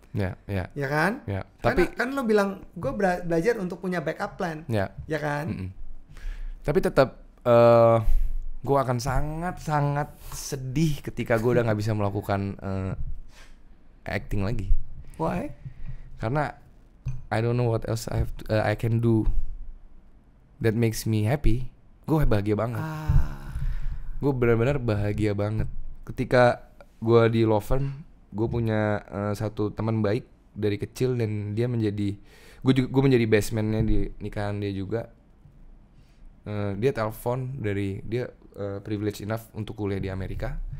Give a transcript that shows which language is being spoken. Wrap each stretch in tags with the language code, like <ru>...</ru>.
<id>Ya kan? Ya. Tapi kan lo bilang gue belajar untuk punya backup plan. Ya kan? Tapi tetap gue akan sangat sedih ketika gue udah nggak bisa melakukan acting lagi.</id> <en>Why? Karena I don't know what else I can do that makes me happy.</en> <id>Gue bahagia banget. Gue benar-benar bahagia banget. Ketika gue di law firm, gue punya satu teman baik dari kecil dan dia menjadi gue menjadi best man-nya di nikahan dia juga. Dia telepon dari dia</id> <en>privilege enough</en> <id>untuk kuliah di Amerika.</id>